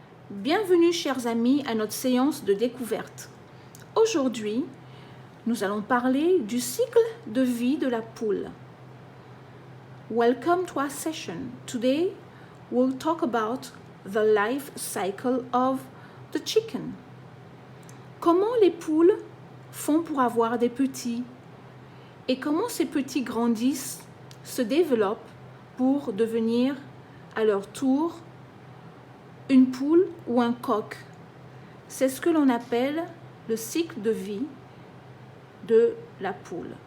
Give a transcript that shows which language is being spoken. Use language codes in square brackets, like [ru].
[fr] Bienvenue chers amis à notre séance de découverte. Aujourd'hui, nous allons parler du cycle de vie de la poule. [en] Welcome to our session. Today, we'll talk about the life cycle of the chicken. [fr] Comment les poules font pour avoir des petits et comment ces petits grandissent, se développent pour devenir à leur tour une poule ou un coq. C'est ce que l'on appelle le cycle de vie de la poule.